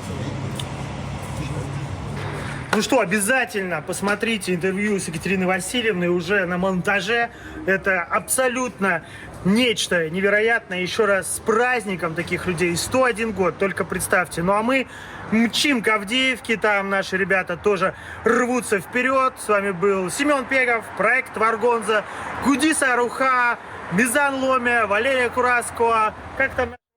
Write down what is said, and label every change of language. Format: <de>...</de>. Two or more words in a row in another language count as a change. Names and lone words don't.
<ru>Ну что, обязательно посмотрите интервью с Екатериной Васильевной уже на монтаже. Это абсолютно нечто невероятное. Еще раз с праздником таких людей. 101 год, только представьте. Ну а мы мчим к Авдеевке, там наши ребята тоже рвутся вперед. С вами был Семен Пегов, проект Варгонза, Гудиса Руха, Мизан Ломя, Валерия Кураскова. Как там?</ru>